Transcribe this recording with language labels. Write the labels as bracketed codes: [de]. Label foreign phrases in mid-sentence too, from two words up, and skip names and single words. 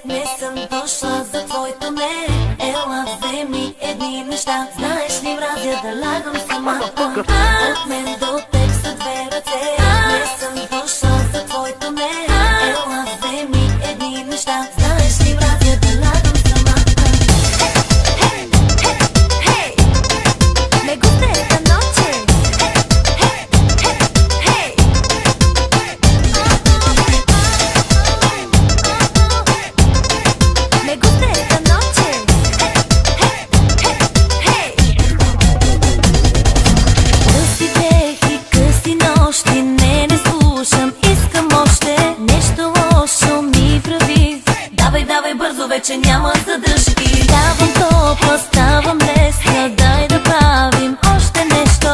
[bg] Не съм дошла за твоето не. Ела, вземи едни неща. Знаеш ли, мразя да лягам сама. От мен до теб са две ръце. Не съм дошла за твоето не. Ела, вземи едни неща. Знаеш ли, мразя да лягам сама. [es] Me gusta esta noche. Me gusta esta noche. [bg] Къси дех и къси нощи, не слушам, искам още. Нещо лошо ми прави. Давай, давай бързо, вече няма задръжки. Ставам топла, ставам лесна, дай да правим още нещо.